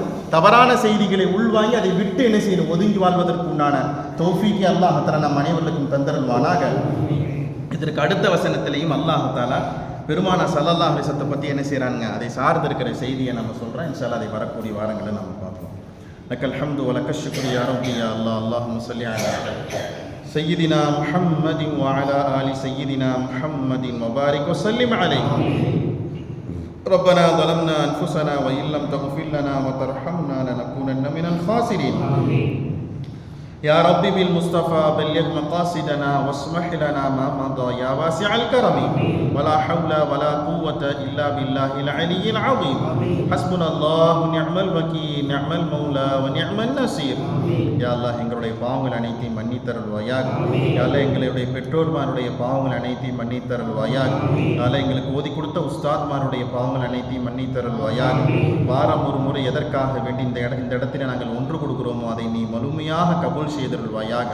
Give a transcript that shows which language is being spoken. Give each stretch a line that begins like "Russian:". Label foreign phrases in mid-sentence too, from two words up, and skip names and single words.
Tamil: தவறான செய்திகளை உள்வாங்கி அதை விட்டு என்ன செய்யணும்? ஒதுங்கி வாழ்வதற்கு உண்டான தௌஃபீக்கை
Arabic: الله تعالى
Tamil: நம் அனைவருக்கும் தந்தருள்வானாக. இதற்கு அடுத்த வசனத்திலையும்
Arabic: الله تعالى
Tamil: பெருமானார்
Arabic: صلى الله عليه وسلم
Tamil: பற்றி என்ன செய்கிறாங்க? அதை சார்ந்து இருக்கிற செய்தியை நம்ம சொல்கிறோம்.
Arabic: إن شاء الله
Tamil: அதை வரக்கூடிய வாரங்களை நம்ம பார்ப்போம்.
Arabic: لك الحمد ولك الشكر يا ربي يا الله. اللهم صل على سيدنا محمد وعلى آل سيدنا محمد وبارك وسلم عليه. ربنا ظلمنا أنفسنا وإن لم تغفر لنا وترحمنا لنكونن من الخاسرين. يا رب بالمصطفى بلغ مقاصدنا واسمح لنا ما مضى يا واسع الكرم. ولا حول ولا قوة إلا بالله العلي العظيم. حسبنا الله ونعم الوكيل نعم المولى ونعم النصير. يا الله
Tamil: எங்களுடைய பாவங்கள் அனைத்தையும் மன்னித்தருள்வாயாக.
Arabic: يا الله
Tamil: எங்களுடைய பெற்றோர்மாருடைய பாவங்கள் அனைத்தையும் மன்னித்தருள்வாயாக.
Arabic: يا الله
Tamil: எங்களுக்கு ஓதி கொடுத்த உஸ்தாத்மாருடைய பாவங்கள் அனைத்தையும் மன்னித்தருள்வாயாக. வாரம் ஒரு முறை எதற்காக வேண்டி இந்த இடத்தில் நாங்கள் ஒன்று கொடுக்கிறோமோ அதை நீ முழுமையாக கபூல் செய்தருள்வாயாக.